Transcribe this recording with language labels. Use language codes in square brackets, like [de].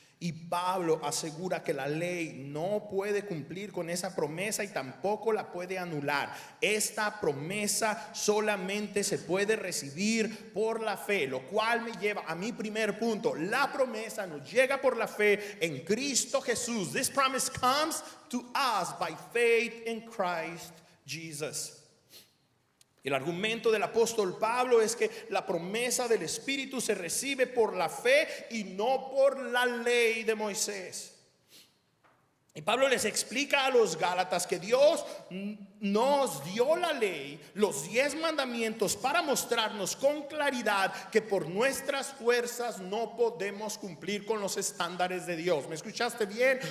[es] Y Pablo asegura que la ley no puede cumplir con esa promesa y tampoco la puede anular. Esta promesa solamente se puede recibir por la fe, lo cual me lleva a mi primer punto. La promesa nos llega por la fe en Cristo Jesús. [en] This promise comes to us by faith in Christ Jesus. [es] El argumento del apóstol Pablo es que la promesa del Espíritu se recibe por la fe y no por la ley de Moisés. Y Pablo les explica a los Gálatas que Dios nos dio la ley, los 10 mandamientos, para mostrarnos con claridad que por nuestras fuerzas no podemos cumplir con los estándares de Dios. ¿Me escuchaste bien?